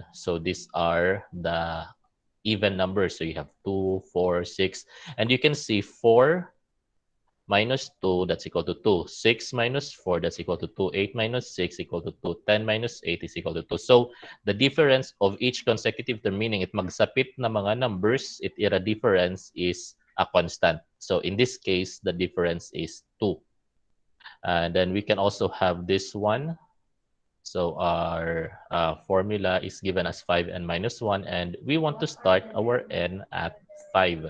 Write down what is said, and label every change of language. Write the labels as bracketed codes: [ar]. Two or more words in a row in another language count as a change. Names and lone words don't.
[en] So these are the even numbers. So you have 2, 4, 6. And you can see 4 minus 2, that's equal to 2. 6 minus 4, that's equal to 2. 8 minus 6 equal to 2. 10 minus 8 is equal to 2. So the difference of each consecutive term, meaning it [war] magsapit na mga [en] numbers, ira difference is a constant. So in this case, the difference is 2. And then we can also have this one. So our formula is given as 5n minus 1, and we want to start our n at 5.